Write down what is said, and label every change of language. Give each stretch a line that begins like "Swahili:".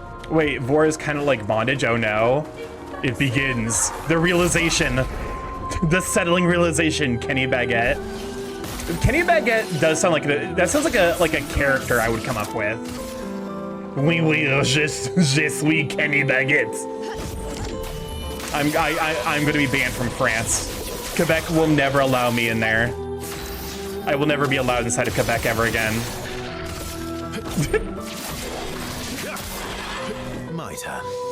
English: Wait, Vor is kind of like bondage. Oh no, it begins. The realization. The settling realization, Kenny Baguette. Kenny Baguette does sound like that sounds like a character I would come up with.
French: Oui, oui, je suis Kenny Baguette.
English: I'm gonna be banned from France. Quebec will never allow me in there. I will never be allowed inside of Quebec ever again. My turn.